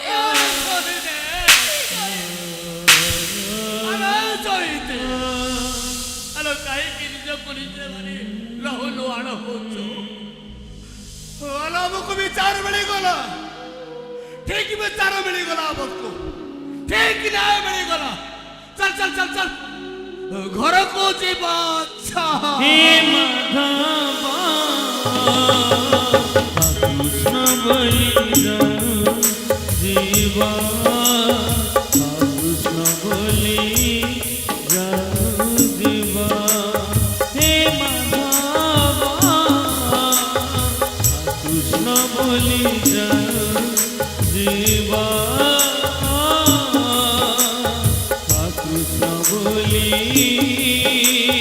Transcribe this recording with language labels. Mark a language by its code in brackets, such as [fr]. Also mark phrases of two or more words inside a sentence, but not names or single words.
[or] ଆଲୋ କାହିଁକି ନିଜକୁ ନିଜେ ମାରି ରହୁଲୁ ଆଣ ହଉଛୁ? ଆମକୁ ବିଚାର ମିଳିଗଲା, ଠିକ ବିଚାର ମିଳିଗଲା, ଆମକୁ ଠିକ ନ୍ୟାୟ ମିଳିଗଲା। ଚାଲ ଚାଲ ଚାଲ ଚାଲ ଘରକୁ ଯିବା। ହେ ମାଧବା କୃଷ୍ଣ ବଳିରା ଜୀବା କୃଷ୍ଣ ବଳି ଜୀବା ହେ ମାଧବା କୃଷ୍ଣ ବଳି ଜୀବା କୃଷ୍ଣ ବଳି